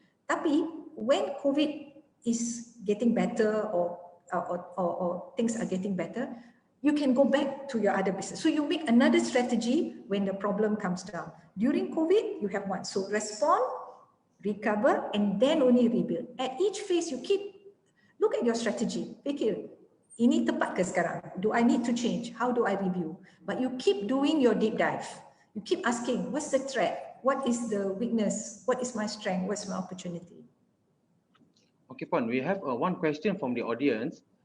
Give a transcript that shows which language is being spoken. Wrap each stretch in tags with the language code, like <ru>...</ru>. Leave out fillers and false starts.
<en>Tapi when COVID is getting better or things are getting better, you can go back to your other business. So you make another strategy when the problem comes down. During COVID, you have one. So respond, recover, and then only rebuild. At each phase, you look at your strategy.</en> <ms>Fikir, ini tepat ke sekarang?</ms> <en>Do I need to change? How do I review? But you keep doing your deep dive. You keep asking, what's the threat? What is the weakness? What is my strength? What's my opportunity? Okay, Puan, we have one question from the audience.</en>